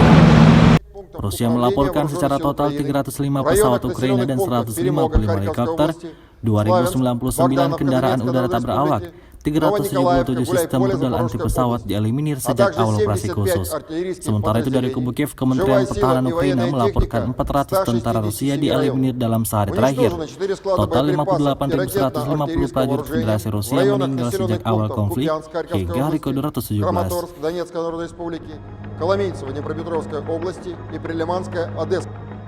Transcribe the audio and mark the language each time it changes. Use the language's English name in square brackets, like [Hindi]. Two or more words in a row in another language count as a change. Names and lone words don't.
[Indonesian] Rusia melaporkan secara total 305 pesawat Ukraina dan 155 helikopter, 2.099 kendaraan udara tak berawak, 377 sistem rudal anti pesawat dieliminir sejak awal operasi khusus. Sementara itu dari kubu Kiev, Kementerian Pertahanan Ukraina melaporkan 400 tentara Rusia dieliminir dalam sehari terakhir. Total 58.150 prajurit Federasi Rusia meninggal sejak awal konflik hingga hari ke-217. [Russian] Краматорск Донецкой Народной Республики, Коломийцево Днепропетровской области и Прилиманская Одесса.